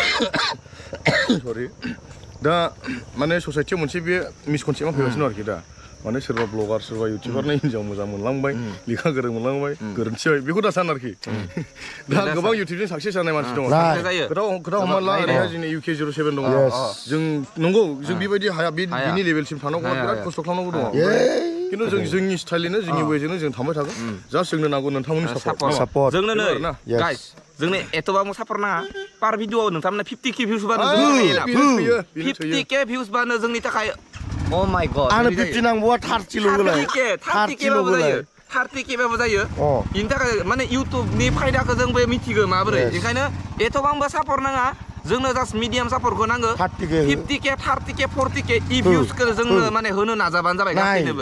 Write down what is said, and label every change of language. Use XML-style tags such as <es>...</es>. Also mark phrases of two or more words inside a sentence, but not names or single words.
<brx>सरि दा माने ससाइटियाव मोनसे बे मिसकनसेप्टआ फैगासिनो आरोखि दा माने सोरबा ब्लगार सोरबा इउटिउबारनि हिन्जाव मोजां मोनलांबाय लेखा गोरों मोनलांबाय गोरोन्थि जाबाय बेखौ दा सान आरोखि दा गोबां इउटिउबजों साक्सेस जानाय मानसि दङ खोथा हमना ला ओरैहाय जोंनि UK07 दङ जों नंगौ जों बेबायदि हाया बिनि लेभेलसिम थांनांगौ बिराद खस्थ' खालामनांगौ दङ खिन्थु जों जोंनि स्टाइलैनो जोंनि वेजोंनो जों थांबाय थागोन जास्ट जोंनो नांगौ नोंथांमोननि सापर्ट जोंनो नै गाइस जोंनो एथ'बां सापर्ट नाङा पार भिडिअ'आव नोंथांमोना 50k भिउस बानो 50k भिउस बानो जोंनि थाखाय</brx> <en>Oh my god.</en> <brx>आंनो 50 नांगौआ 30 ल' होलाय 30k बाबो जायो 30k बाबो जायो बेनि थाखाय माने इउटुबनि फायदाखौ जोंबो मिथिगौ माबोरै ओंखायनो एथ'बांबो सापर्ट नाङा जोंनो जास्ट मिडियाम सापर्टखौ नांगौ 50k 30k 40k इ भिउसखौ जोंनो माने होनो नाजाबानो जाबाय गासैनोबो</brx>